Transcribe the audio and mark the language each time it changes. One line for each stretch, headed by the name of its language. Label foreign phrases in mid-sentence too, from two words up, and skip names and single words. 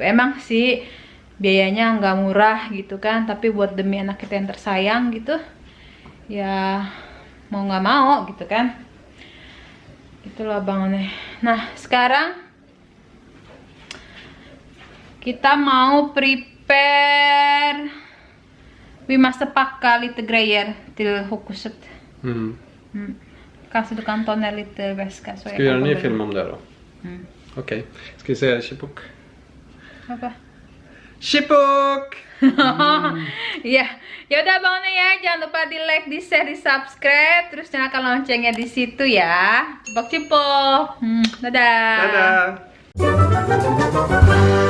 Indonesian: Emang sih biayanya nggak murah gitu kan, tapi buat demi anak kita yang tersayang gitu ya mau nggak mau gitu kan. Itulah Bang One. Nah sekarang kita mau prepare.
Swedish: Vi måste packa lite grejer till huset. Kanske du kan ta ner lite väska. Så Ska vi göra en ny film om det då? Okej. Ska vi säga Chipuk?
Indonesian: Apa? Chipuk! Ya, yaudah Bang One ya, jangan lupa di like, di share, di subscribe, terus nyalakan loncengnya di situ ya. Cipok-cipok. Dadah. Dadah!